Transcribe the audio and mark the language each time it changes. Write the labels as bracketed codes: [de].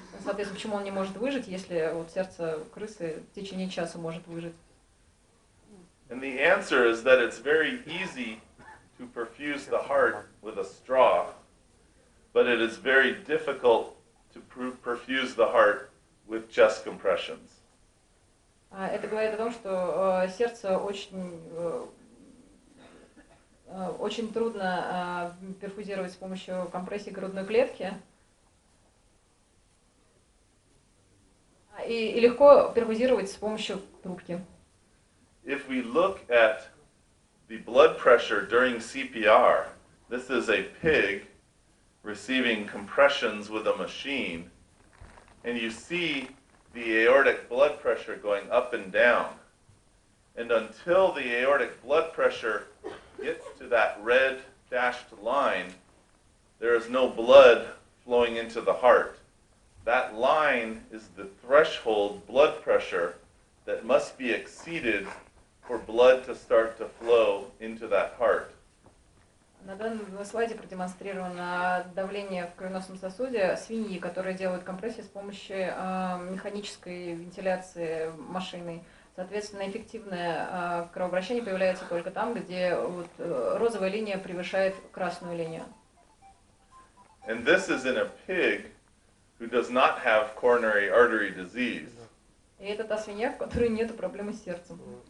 [ru] Соответственно, почему он не может выжить, если вот сердце крысы в течение часа может выжить? [en] And the answer is that it's very easy to perfuse the heart with a straw, but it is very difficult to perfuse the heart with chest compressions. [ru] Это говорит о том, что сердце очень трудно перфузировать с помощью компрессии грудной клетки. И легко перфузировать с помощью трубки. [en] If we look at the blood pressure during CPR, this is a pig receiving compressions with a machine, and you see the aortic blood pressure going up and down. And until the aortic blood pressure gets to that red dashed line, there is no blood flowing into the heart. That line is the threshold blood pressure that must be exceeded for blood to start to flow into that heart. [ru] На данном слайде продемонстрировано давление в кровеносном сосуде свиньи, которые делают компрессию с помощью механической вентиляции машиной. Соответственно, эффективное кровообращение появляется только там, где вот розовая линия превышает красную линию. [en] And this is in a pig who does not have coronary artery disease. [ru] И это та свинья, в которой нет проблемы с сердцем.